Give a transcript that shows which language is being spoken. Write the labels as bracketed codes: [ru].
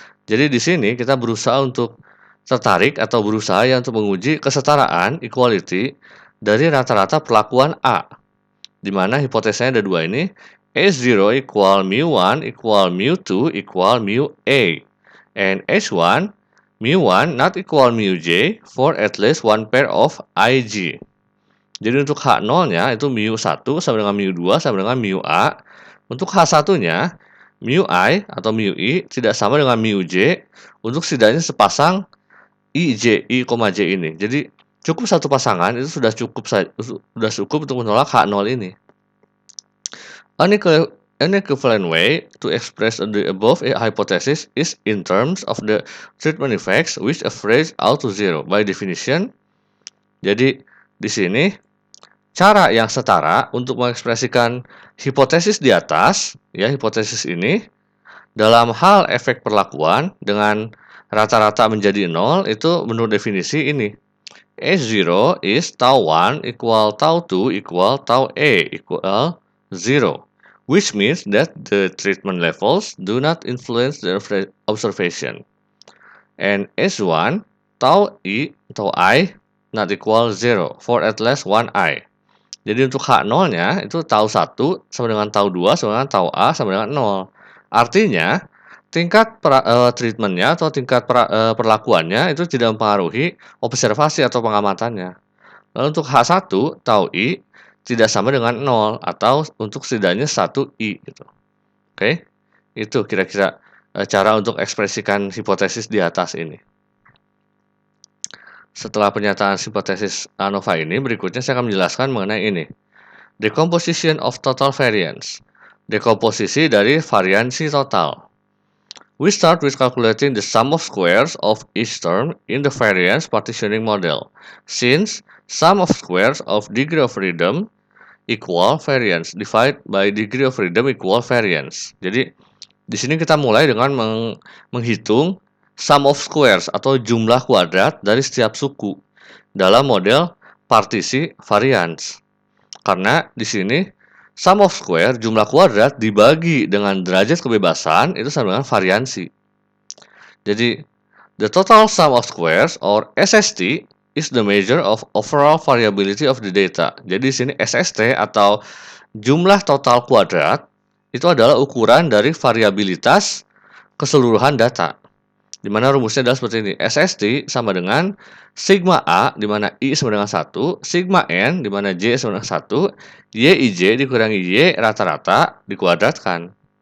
[id] Jadi di sini kita berusaha untuk tertarik atau berusaha untuk menguji kesetaraan equality dari rata-rata perlakuan A. Di mana hipotesanya ada dua ini, H0 [en] equal mu1 equal mu2 equal mu A. And H1 mu1 not equal mu J for at least one pair of Ig. [id] Jadi untuk H0-nya itu mu1 sama dengan mu2 sama dengan mu A. Untuk H1-nya mu I atau mu I tidak sama dengan mu J untuk setidaknya sepasang I, J ini. Jadi cukup satu pasangan itu sudah cukup untuk menolak H0 ini. [en] An equivalent way to express the above hypothesis is in terms of the treatment effects which average out to zero. By definition, [id] jadi di sini cara yang setara untuk mengekspresikan hipotesis di atas, ya hipotesis ini, dalam hal efek perlakuan dengan rata-rata menjadi 0 itu menurut definisi ini. [en] H0 is tau 1 equal tau 2 equal tau A equal 0. Which means that the treatment levels do not influence the observation. And S1, tau I not equal 0 for at least 1 I. [id] Jadi untuk H0-nya itu tau 1 sama dengan tau 2 sama dengan tau A sama dengan 0. Artinya, tingkat treatmentnya atau tingkat perlakuannya itu tidak mempengaruhi observasi atau pengamatannya. Lalu untuk H1, tau I tidak sama dengan 0 atau untuk setidaknya 1 I gitu. Oke. Itu kira-kira cara untuk ekspresikan hipotesis di atas ini. Setelah pernyataan hipotesis ANOVA ini, berikutnya saya akan menjelaskan mengenai ini. [en] Decomposition of total variance. [id] Dekomposisi dari variansi total. [en] We start with calculating the sum of squares of each term in the variance partitioning model. Since sum of squares of degree of freedom equal variance divide by degree of freedom equal variance. [id] Jadi di sini kita mulai dengan menghitung sum of squares atau jumlah kuadrat dari setiap suku dalam model partisi variance. Karena di sini sum of square jumlah kuadrat dibagi dengan derajat kebebasan itu sama dengan variansi. [en] Jadi the total sum of squares or SST is the measure of overall variability of the data. [id] Jadi di sini SST atau jumlah total kuadrat itu adalah ukuran dari variabilitas keseluruhan data. Di mana rumusnya adalah seperti ini. SST sama dengan sigma A di mana I sama dengan 1, sigma N di mana J sama dengan 1, Yij dikurangi Y rata-rata dikuadratkan.